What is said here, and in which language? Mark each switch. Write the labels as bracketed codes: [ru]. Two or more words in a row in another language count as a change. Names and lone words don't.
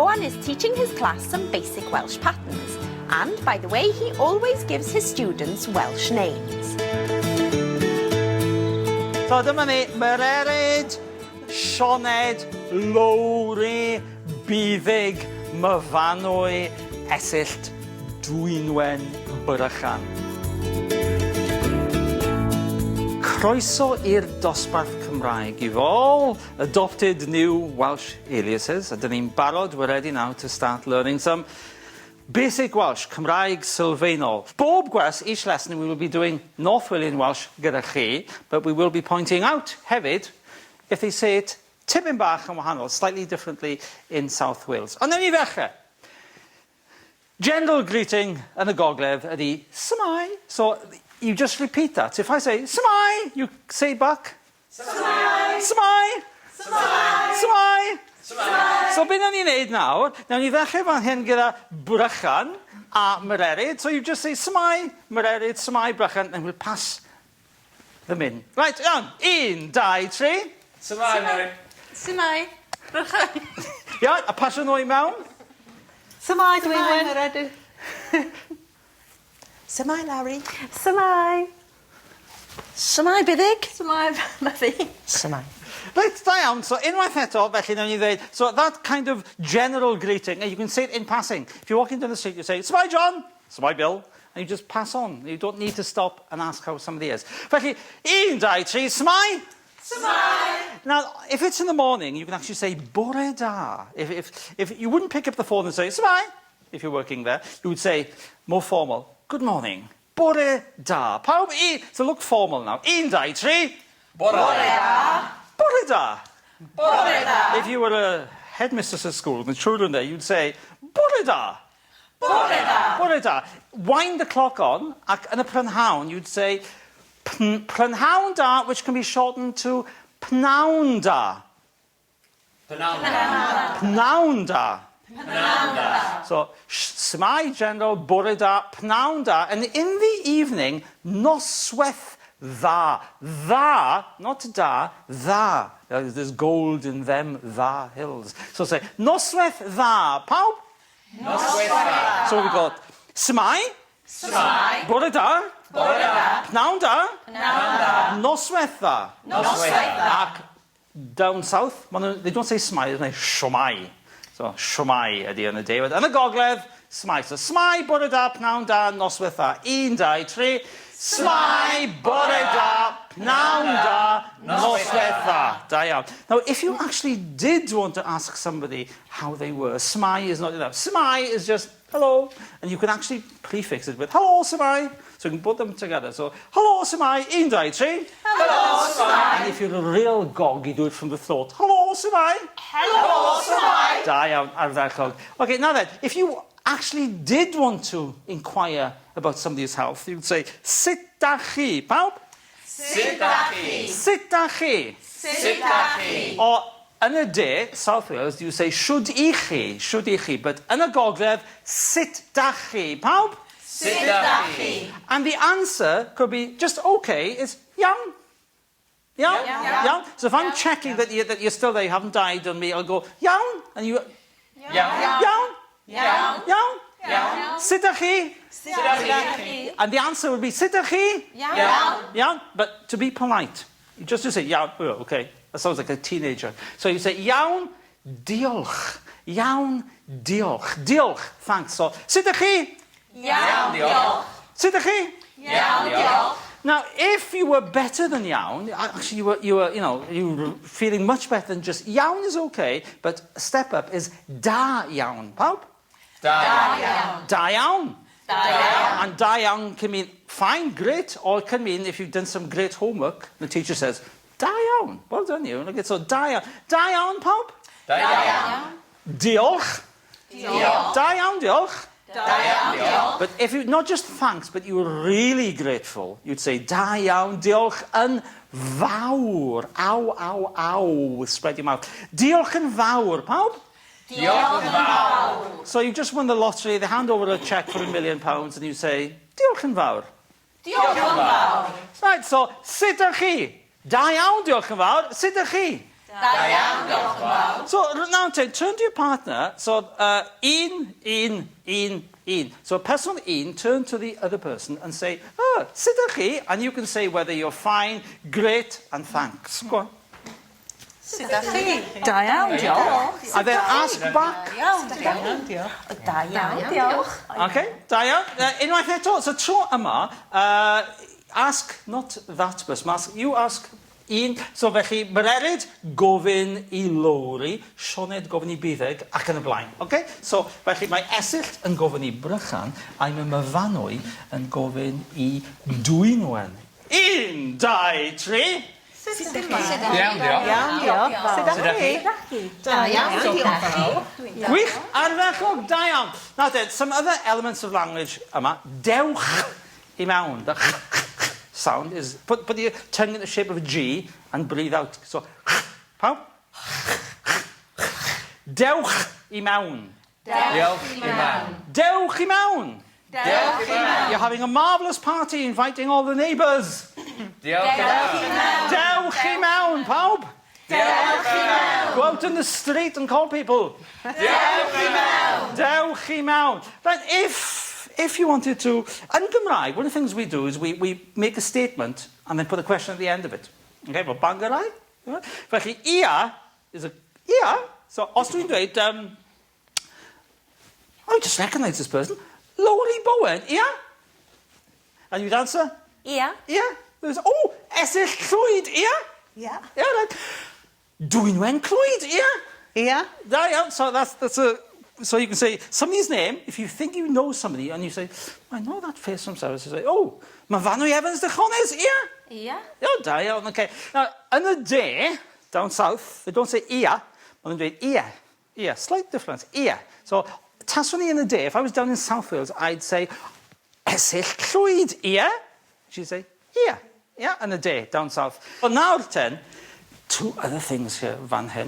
[en] is teaching his class some basic Welsh patterns. And, by the way, he always gives his students Welsh names. [cy] So dyma ni, Mererid, Sioned, Lowri, Buddig, Myfanwy, Esyllt, Dwynwen, Brychan. Croeso i'r dosbarth Cymraeg. [en] You've all adopted new Welsh aliases, and [cy] ni'n barod, [en] we're ready now to start learning some basic Welsh, [cy] Cymraeg sylfaenol. Bob gwers, [en] each lesson we will be doing North Walian Welsh [cy] gyda chi, [en] but we will be pointing out hefyd if they say it [cy] tipyn bach yn wahanol, [en] slightly differently in South Wales. [cy] Ond newn ni ddechrau. [en] General greeting [cy] yn y gogledd ydy Smai. [en] So you just repeat that. If I say Smai, you say back Smai. [cy] Smai. Smai. Smai. Smai. So be nawn ni'n neud nawr? Nawn ni ddechrau fan hyn gyda Brychan a Mererid. [en] So you just say Smai, [cy] Mererid, Smai, Brychan, [en] and we'll pass them in. Right, on. 1, 2, 3. [cy] Smai, Mererid. Smai, Brychan. Ia, a pasio nhw i mewn. Smai, Dwynwen. Mererid. Smai, Larry. Smai. Smai, Buddig. Smai, Matthew. Smai. Right, da iawn. So unwaith eto, felly nawn ni ddweud, [en] so that kind of general greeting, and you can say it in passing. If you're walking down the street, you say, Smai, John. Smai, Bill. And you just pass on. You don't need to stop and ask how somebody is. [cy] Felly, 1, 2, 3, Smai. Smai. [en] Now, if it's in the morning, you can actually say [cy] bore da. [en] If you wouldn't pick up the phone and say Smai, if you're working there, you would say more formal. Good morning. [cy] Bore da. Pawb I. [en] So look formal now. 1, 2, 3. [cy] Bore da. Bore da. Bore da. [en] If you were a headmistress at school and the children there, you'd say [cy] bore da. Bore da. Bore da. [en] Wind the clock on, [cy] ac yn y prynhawn, [en] you'd say [cy] prynhawn da, [en] which can be shortened to [cy] pnawn da. Pnawn da. Pnawn da. Pnawn da. So, Smai general, bore da, pnawn da. [en] And in the evening, [cy] noswaith dda. Dda, not da, dda. [en] There's gold in them dda hills. So say, [cy] noswaith dda. Pawb? Noswaith da. So we've got Smai. Smai. Bore da. Bore da. Pnawn da. Pnawn da. Noswaith dda. Noswaith da. [en] Ac down south, they don't say Smai, they say Siomai. [cy] So, Siomai ydy yn y day. Yn y gogledd, Smai. So, Smai, bore da, pnawn da, noswaith da. 1, 2, 3. Smai, bore da, pnawn da, noswaith da. Da iawn. [en] Now, if you actually did want to ask somebody how they were, Smai is not enough. Smai is just hello. And you can actually prefix it with hello, Smai. So you can put them together. So, hello, Smai, 1, 2, 3. Hello, Smai. And if you're a real gog, you do it from the throat. [cy] Hello, Smai. [en] Hello, [cy] Smai. Da iawn, ardderchog. [en] Okay, now then, if you actually did want to inquire about somebody's health, you'd say, [cy] sut da chi? Pawb? Sut da chi? Sut da chi? Sut da chi? [en] Or [cy] yn y de, [en] South Wales, you say, [cy] shwd I chi? Shwd I chi? But yn y gogledd, sut da chi? Pawb? Sut da chi? [en] And the answer could be just okay, is iawn. [cy] Iawn? Iawn. Iawn? [en] So if I'm checking that you're still there, you haven't died on me, I'll go, iawn? And you, [cy] Iawn. iawn? Iawn. Iawn? Iawn. Sut da chi? Sut da chi? [en] And the answer would be, [cy] sut da chi? Iawn. Iawn? [en] But to be polite, you just say, iawn, oh, okay. That sounds like a teenager. So you say, [cy] iawn, diolch. Iawn, diolch. Diolch, thanks. So, sut da chi? Iawn, diolch. Sut da chi? Iawn, diolch. [en] Now, if you were better than iawn, actually you were feeling much better than just iawn is okay, but a step up is [cy] da iawn. Pawb? Da iawn. Da iawn. Da iawn. [en] And [cy] da iawn [en] can mean fine, great, or it can mean if you've done some great homework, the teacher says, [cy] da iawn. [en] Well done, you. Okay, so [cy] da iawn. Da iawn, pawb? Da iawn. Diolch. Diolch. Da iawn, diolch. Da iawn, diolch. [en] But if you, not just thanks, but you were really grateful, you'd say, [cy] da iawn, diolch yn fawr. Aw, aw, aw. [en] Spread your mouth. [cy] Diolch yn fawr, pawb? Diolch yn fawr. [en] So you just won the lottery, they hand over a cheque for £1 million and you say, [cy] diolch yn fawr. Diolch yn fawr. Right, so, sut ydych chi? Da iawn, diolch yn fawr. Sut ydych chi? Da iawn, diolch yn fawr. [en] So now turn to your partner. So un. So person un, turn to the other person and say, [cy] oh, sut ydych chi? [en] And you can say whether you're fine, great, and thanks. Go on. [cy] Sut ydych chi? Da iawn, diolch. [en] And then ask back. [cy] Da iawn, diolch. Da iawn, diolch. Okay, da iawn. Unwaith eto, so tro yma, [en] ask not that person, you ask un. [cy] So felly, Mererid gofyn I Lowri, Sioned gofyn I Buddeg, ac yn y blaen. [en] Okay? [cy] So felly, mae Esyllt yn gofyn I Brychan, a mae Myfanwy yn gofyn I Dwynwen. 1, 2, 3. Iawn, diolch. Iawn, diolch. Sut ydych chi? Da iawn, diolch. Gwych, ardderchog, da iawn. [en] Now then, some other elements of language yma. [cy] Dewch I mewn. [en] The sound is, put your tongue in the shape of a G and breathe out. So, [cy] pawb? Dewch I mewn. Diolch I mewn. Dewch I mewn. Diolch I mewn. [en] You're having a marvellous party inviting all the neighbours. [cy] Diolch I mewn. Dewch I mewn, pawb. Diolch I mewn. [en] Go out in the street and call people. [cy] Diolch I mewn. Dewch I mewn. [en] But if you wanted to, in Cymraeg, one of the things we do is we make a statement and then put a question at the end of it. Okay, well, [cy] Bangarai. Felly, ia is a ia. [en] So, [cy] os dwi'n dweud, [en] I just recognise this person. [cy] Lowri Bowen, ia? [en] And you'd answer? [cy] Ia. Ia. [en] There's, [cy] oh, Esill Llwyd, ia? Ia. [en] Yeah, right. [cy] Dwynwen Clwyd, ia? Ia. [en] There you are. So that's a. So you can say somebody's name if you think you know somebody, and you say, I know that face from service. You say, oh, Myfanwy Evans de Chones, yeah. [cy] Ia. Oh, da iawn, [en] okay. Now, in the day down south, they don't say ia, but they say ia. [cy] Ia, [en] slight difference. [cy] Ia. [en] So, [cy] taswn I [en] in the day, if I was down in South Wales, I'd say Esill Llwyd, ia. She'd say ia. Yeah, in the day down south. Well, now then, two other things here, [cy] fan hyn.